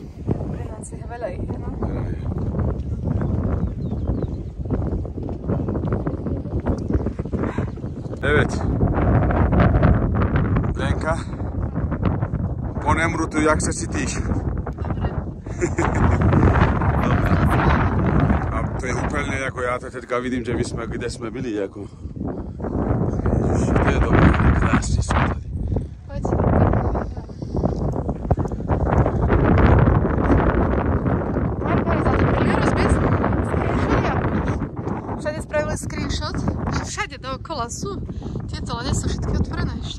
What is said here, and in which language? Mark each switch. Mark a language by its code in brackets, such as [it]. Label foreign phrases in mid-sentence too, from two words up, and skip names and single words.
[sk] 13 je veľa ich, no? [tr] Evet. [cs] Lenka. Po Nemrutu, jak se cítíš? [sk] Dobre. A to je úplne ako ja to teďka vidím, že kde sme byli, ako. Ježiš, to je dobré, krásne sú tady. Poď. Všade spravili screenshot, že všade dookola sú tieto, ale nie sú všetky otvorené ešte.